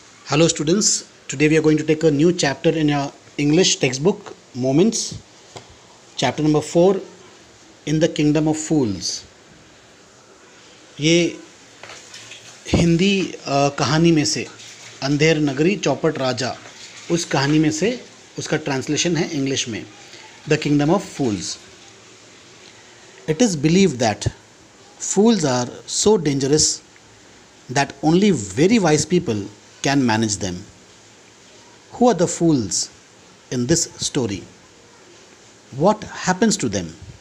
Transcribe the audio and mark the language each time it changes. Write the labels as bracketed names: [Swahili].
[English] Hello students, today we are going to take a new chapter in your English textbook, Moments, chapter number 4, In the Kingdom of Fools. [Hindi] ये हिंदी कहानी में से अंधेर नगरी चौपट राजा उस कहानी में से उसका ट्रांसलेशन है इंग्लिश में the kingdom of fools. [English] It is believed that fools are so dangerous that only very wise people can manage them. Who are the fools in this story? What happens to them?